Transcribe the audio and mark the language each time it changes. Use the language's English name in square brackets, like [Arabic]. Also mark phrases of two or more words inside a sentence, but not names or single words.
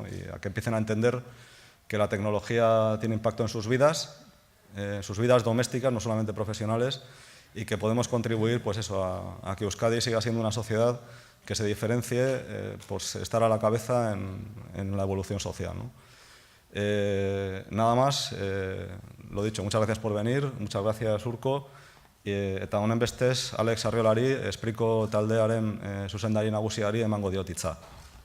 [Spanish] Y a que empiecen a entender que la tecnología tiene impacto en sus vidas domésticas, no solamente profesionales, y que podemos contribuir pues eso, a que Euskadi siga siendo una sociedad que se diferencie pues estar a la cabeza en la evolución social, ¿no? Nada más, lo dicho, muchas gracias por venir, muchas gracias Urko, [Basque] eta honen bestez Alex Arriolari espriko taldearen zuzendari nagusiari emango diot hitza.